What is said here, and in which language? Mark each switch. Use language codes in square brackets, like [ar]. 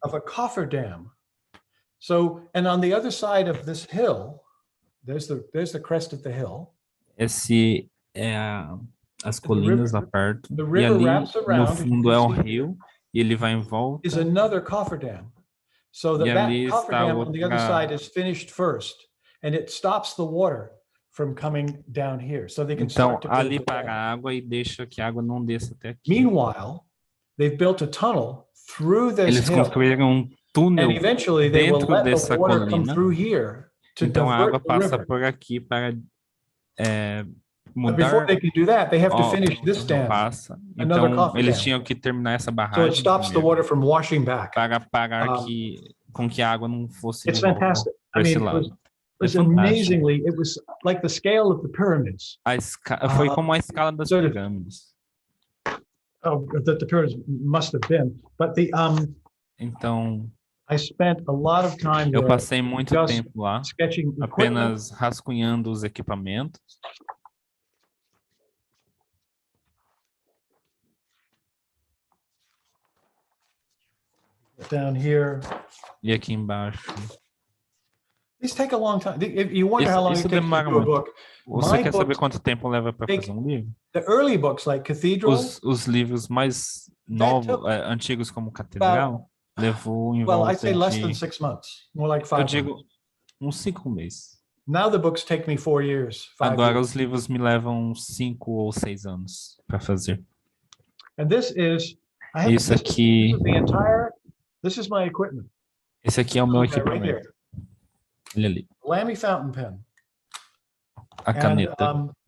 [en] of a coffer dam. So, and on the other side of this hill, There's the crest of the hill. [pt] Esse é as colinas lá perto. E ali no fundo é o rio e ele vai em volta. [en] Is another cofferdam. So that cofferdam on the other side is finished first, and it stops the water from coming down here. So they can [pt] então ali para a água e deixa que a água não desça até aqui. [en] Meanwhile, they've built a tunnel through this [pt] Eles construíram túnel dentro dessa colina. Então a água passa por aqui para mudar. [en] Before they can do that, they have to finish this dam. [pt] Então eles tinham que terminar essa barragem. [en] So it stops the water from washing back. [pt] Para parar com que a água não fosse [en] It's fantastic. I mean, it was amazingly. It was like the scale of the pyramids. [pt] Foi como a escala das pirâmides. [en] Oh, that the pyramids must have been, but the [pt] Então, [en] I spent a lot of time [pt] eu passei muito tempo lá, apenas rascunhando os equipamentos. [en] Down here. [pt] E aqui embaixo. [en] These take a long time. You wonder how long it takes to do a book. [pt] Você quer saber quanto tempo leva para fazer um livro? [en] The early books, like Cathedral. [pt] Os livros mais novos, antigos como Catedral, levou em volta [en] I'd say less than 6 months, more like 5 months. [pt] Eu digo uns 5 meses. [en] Now the books take me 4 years. [pt] Agora os livros me levam 5 ou 6 anos para fazer. [en] And this is [pt] isso aqui. [en] This is my equipment. [pt] Esse aqui é o meu equipamento. Olha ali. [en] Lamy fountain pen. [pt] A caneta.